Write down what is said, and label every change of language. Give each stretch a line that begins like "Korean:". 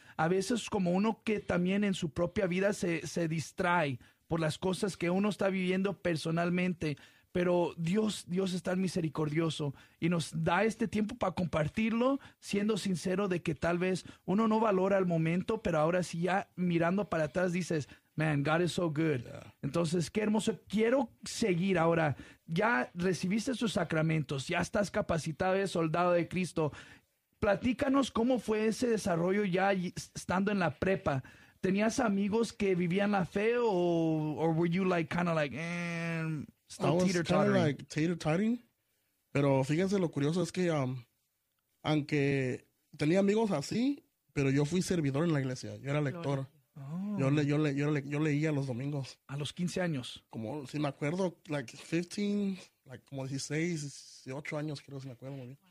Spanish: A veces como uno que también en su propia vida se distrae por las cosas que uno está viviendo personalmente, pero Dios es tan misericordioso y nos da este tiempo para compartirlo, siendo sincero de que tal vez uno no valora el momento, pero ahora sí, ya mirando para atrás, dices,
English: man, God is so good. Yeah.
Spanish: Entonces, qué hermoso. Quiero seguir ahora. Ya recibiste sus sacramentos. Ya estás capacitado, eres soldado de Cristo. Platícanos cómo fue ese desarrollo ya estando en la prepa. ¿Tenías amigos que vivían la fe o
English: were you like kind of like, still teeter tottering? I was kind of like teeter tottering.
Spanish: Pero fíjense, lo curioso es que aunque tenía amigos así, pero yo fui servidor en la iglesia. Yo era lector. Oh. Yo leía los domingos. ¿A los 15 años? Como, si me acuerdo, like 15, like como 16, 18 años, creo, si me acuerdo muy bien.